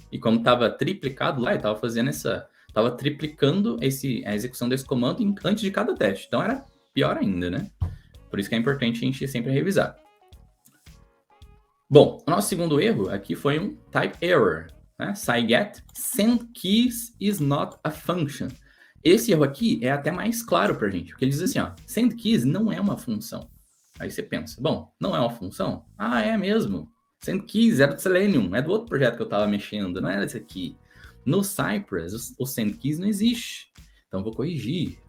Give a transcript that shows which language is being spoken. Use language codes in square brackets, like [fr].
[pt] E como estava triplicado lá, ele estava fazendo estava triplicando a execução desse comando antes de cada teste. Então, era pior ainda, né? Por isso que é importante a gente sempre revisar. Bom, o nosso segundo erro aqui foi um type error, né? [en] Scigget, send keys is not a function. [pt] Esse erro aqui é até mais claro pra gente, porque ele diz assim, ó, send keys não é uma função. Aí você pensa, bom, não é uma função? Ah, é mesmo. Send keys era do Selenium, é do outro projeto que eu tava mexendo, não era esse aqui. No Cypress, o send keys não existe. Então eu vou corrigir.